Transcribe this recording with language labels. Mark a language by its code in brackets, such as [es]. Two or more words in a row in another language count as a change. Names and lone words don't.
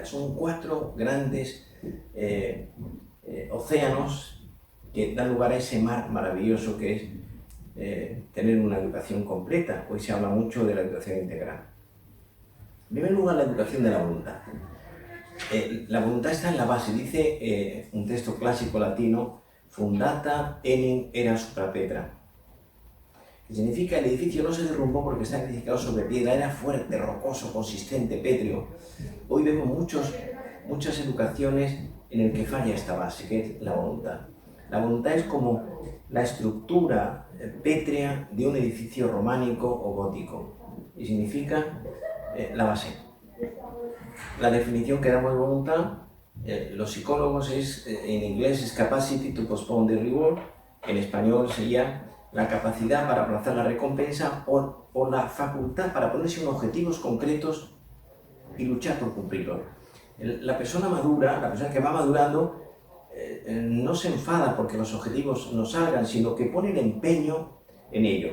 [es] Son 4 grandes océanos que dan lugar a ese mar maravilloso que es tener una educación completa. Hoy se habla mucho de la educación integral. En primer lugar, la educación de la voluntad. La voluntad está en la base. Dice un texto clásico latino, [la] fundata enim era supra Petra. [es] Que significa el edificio no se derrumbó porque está edificado sobre piedra, era fuerte, rocoso, consistente, pétreo. Hoy vemos muchas educaciones en el que falla esta base, que es la voluntad. La voluntad es como la estructura pétrea de un edificio románico o gótico y significa la base. La definición que damos de voluntad, los psicólogos en inglés es [en] capacity to postpone the reward, [es] en español sería la capacidad para aplazar la recompensa o la facultad para ponerse unos objetivos concretos y luchar por cumplirlos. La persona madura, la persona que va madurando, no se enfada porque los objetivos no salgan, sino que pone el empeño en ello.